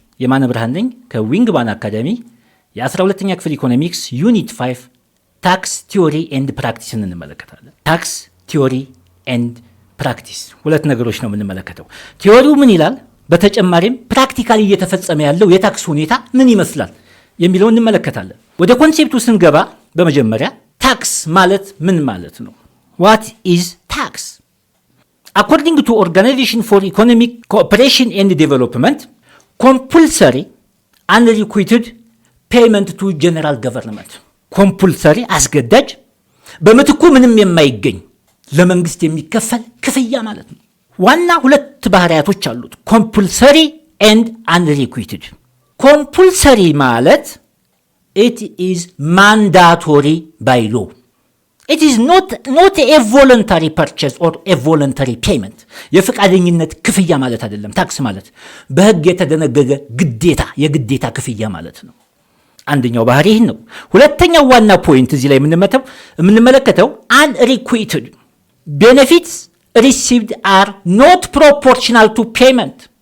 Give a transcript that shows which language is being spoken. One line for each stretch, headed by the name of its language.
Amharic: የማነ ብርሃን ነኝ ከዊንግ ባን አካዳሚ የ12ኛ ክፍል ኢኮኖሚክስ ዩኒት 5 ታክስ ቲዮሪ ኤንድ ፕራክቲስ እንመለከታለን። ታክስ ቲዮሪ ኤንድ ፕራክቲስ ሁለት ነገሮች ነው የምንመለከተው። ቲዮሪው ምን ይላል፣ በተጨማሪም ፕራክቲካሊ እየተፈጸመ ያለው የታክስ ሁኔታ ምን ይመስላል የሚለውን እንመለከታለን። ወደ ኮንሴፕቱ ስንገባ በመጀመሪያ ታክስ ማለት ምን ማለት ነው?
English: What is tax? According to Organization for Economic Cooperation and Development, compulsory unrequited payment to general government.
Amharic: compulsory አስገዳጅ በምትኩ ምንም የማይገኝ ለመንግስት የሚከፈል ክፍያ ማለት ነው። ዋና ሁለት ባህሪያቶች አሉት፣
English: compulsory and unrequited. compulsory
Amharic: ማለት
English: it is mandatory by law. It is not a voluntary purchase or a voluntary payment.
Amharic: የፍቃደኝነት ክፍያ ማለት አይደለም። ታክስ ማለት በህግ የተደነገገ ግዴታ የግዴታ ክፍያ ማለት ነው። አንደኛው ባህሪ ይሄ ነው። ሁለተኛው ዋና ፖይንት እዚህ ላይ የምንመለከተው
English: unrequited benefits received are not proportional to payment.